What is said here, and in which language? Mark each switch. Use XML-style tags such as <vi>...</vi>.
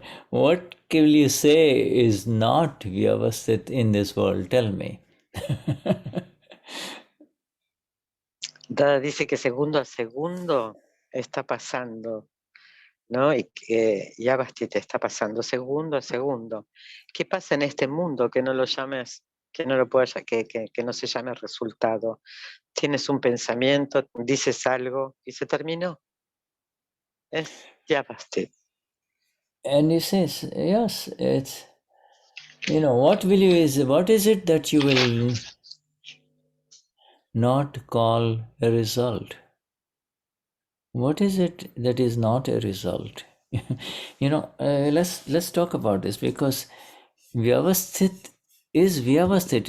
<en>What will you say is not Vyavasthit in this world? Tell me.</en> <es>Dada dice que segundo a segundo está pasando, ¿no? Y que Vyavasthit está pasando segundo a segundo. ¿Qué pasa en este mundo que no lo llames, que no lo puedas, que no se llame resultado? Tienes un pensamiento, dices algo y se terminó. Es Vyavasthit.</es> <en>And he says, yes, it's, what is it that you will not call a result? What is it that is not a result? Let's talk about this, because Vyavasthit is Vyavasthit.</en>